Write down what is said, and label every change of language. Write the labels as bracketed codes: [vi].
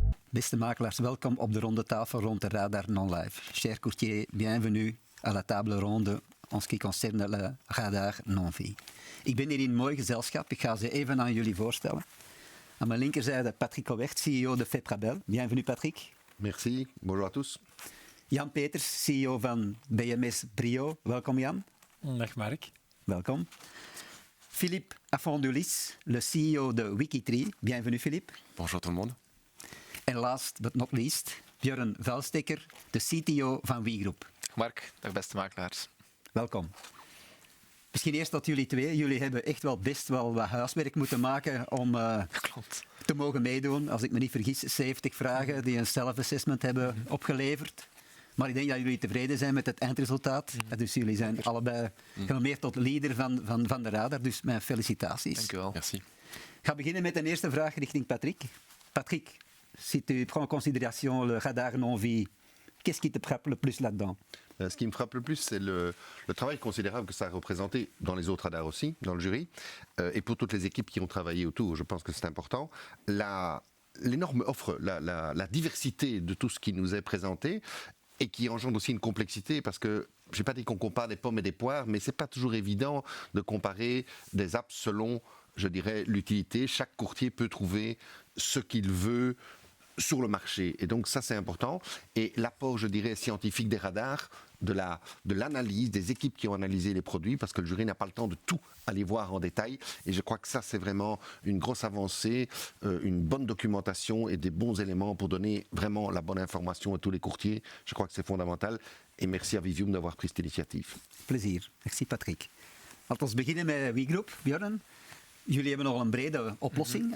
[nl] Beste makelaars, welkom op de ronde tafel rond de Radar Non-Live. [fr] Chers courtiers, bienvenue à la table ronde en ce qui concerne le Radar Non-Vie. [nl] Ik ben hier in een mooi gezelschap. Ik ga ze even aan jullie voorstellen. Aan mijn linkerzijde Patrick Cohert, CEO de Fetrabel. [fr] Bienvenue Patrick. Merci, bonjour à tous. [nl] Jan Peters, CEO van BMS Brio. Welkom Jan. Dag Mark. Welkom. [fr] Philippe Afondulis, le CEO de Wikitree. Bienvenue Philippe. Bonjour tout le monde. [nl] En [en] last but not least, [nl] Björn Vuilsteker, de CTO van WeGroup. Mark, dag beste makelaars. Welkom. Misschien eerst tot jullie twee. Jullie hebben echt wel best wel wat huiswerk moeten maken om te mogen meedoen. Als ik me niet vergis, 70 vragen die een self-assessment hebben opgeleverd. Maar ik denk dat jullie tevreden zijn met het eindresultaat. Dus jullie zijn allebei genomineerd tot leader van de Radar. Dus mijn felicitaties. Dank u wel. [fr] Merci. [nl] Ik ga beginnen met een eerste vraag richting Patrick. [fr] Patrick, si tu prends en considération le Radar Non-Vie, qu'est-ce qui te frappe le plus là-dedans? Ce qui me frappe le plus, c'est le travail considérable que ça a représenté dans les autres radars aussi, dans le jury, et pour toutes les équipes qui ont travaillé autour. Je pense que c'est important. L'énorme offre, la diversité de tout ce qui nous est présenté, et qui engendre aussi une complexité, parce que je n'ai pas dit qu'on compare des pommes et des poires, mais ce n'est pas toujours évident de comparer des apps selon, je dirais, l'utilité. Chaque courtier peut trouver ce qu'il veut sur le marché. Et donc ça, c'est important. Et l'apport, je dirais, scientifique des radars, de l'analyse, des équipes qui ont analysé les produits, parce que le jury n'a pas le temps de tout aller voir en détail. Et je crois que ça, c'est vraiment une grosse avancée, une bonne documentation et des bons éléments pour donner vraiment la bonne information à tous les courtiers. Je crois que c'est fondamental. Et merci à Vivium d'avoir pris cette initiative. [nl] Plezier. Merci Patrick. Laten we beginnen met WeGroup. Björn? Jullie hebben nogal een brede oplossing.